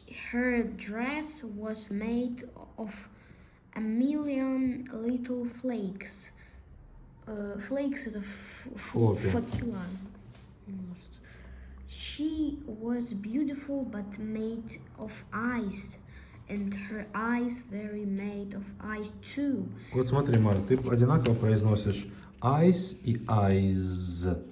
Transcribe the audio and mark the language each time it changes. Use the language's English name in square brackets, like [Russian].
[English] Her dress was made of a million little flakes. [Russian] Flakes это факела. [English] She was beautiful but made of ice, and her eyes were made of ice too. [Russian] Вот смотри, Марк, ты одинаково произносишь ice и eyes.